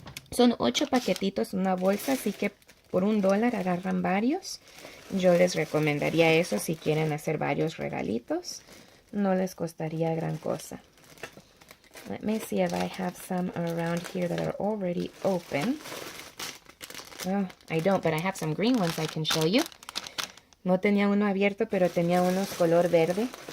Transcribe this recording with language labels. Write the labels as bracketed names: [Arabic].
[Spanish] Son 8 paquetitos en una bolsa, así que por $1 agarran varios. Yo les recomendaría eso si quieren hacer varios regalitos. No les costaría gran cosa. [English] Let me see if I have some around here that are already open. Well, I don't, but I have some green ones I can show you. [Spanish] No tenía uno abierto, pero tenía unos color verde.